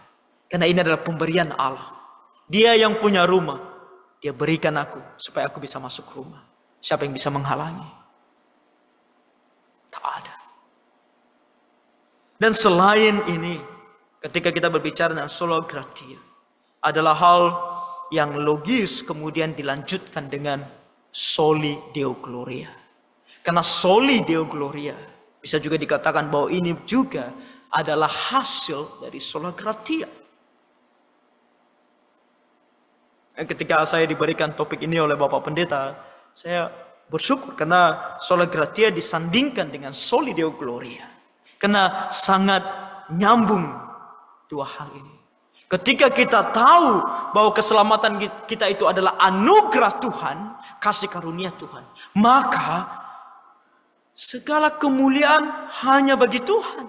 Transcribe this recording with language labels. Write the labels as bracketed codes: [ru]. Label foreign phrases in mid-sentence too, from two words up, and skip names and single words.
[id] Karena ini adalah pemberian Allah. Dia yang punya rumah. Dia berikan aku supaya aku bisa masuk rumah. Siapa yang bisa menghalangi? Tak ada. Dan selain ini, ketika kita berbicara tentang [la] sola gratia, [id] adalah hal yang logis kemudian dilanjutkan dengan [la] soli deo gloria. [id] Karena [la] soli deo gloria [id] bisa juga dikatakan bahwa ini juga adalah hasil dari [la] sola gratia. [id] Ketika saya diberikan topik ini oleh Bapak Pendeta, saya bersyukur karena [la] sola gratia [id] disandingkan dengan [la] soli deo gloria. [id] Karena sangat nyambung dua hal ini. Ketika kita tahu bahwa keselamatan kita itu adalah anugerah Tuhan, kasih karunia Tuhan, maka segala kemuliaan hanya bagi Tuhan.